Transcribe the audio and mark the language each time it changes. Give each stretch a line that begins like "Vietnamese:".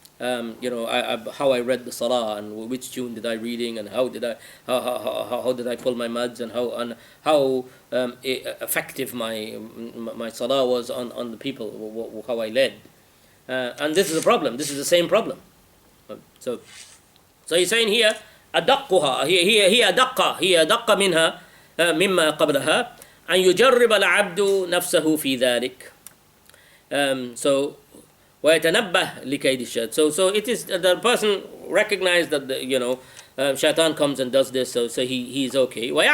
English: How I read the salah, and which tune did I reading, and how did I pull my mads, and how effective my salah was on the people, how I led. And this is a problem. This is the same problem. So he's saying here,
Arabic: أدقها هي أدق منها مما قبلها أن يجرب العبد نفسه في ذلك.
English: So
Arabic: ويتنبه لكيد الشيطان.
English: So it is the person recognized that Shaytan comes and does this, so he's okay.